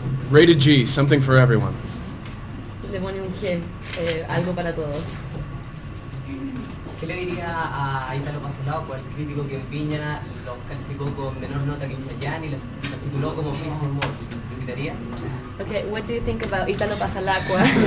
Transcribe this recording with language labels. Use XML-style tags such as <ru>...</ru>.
<en>Rated G, something for everyone.</en> <es>Le pone un G, algo para todos. ¿Qué le diría a Italo Pasolao, el crítico que en Viña los calificó con menor nota que Chayanne y los tituló como Please No More? ¿Lo invitaría?</es> <en>Okay, what do you think about Italo Pasalacqua?</en>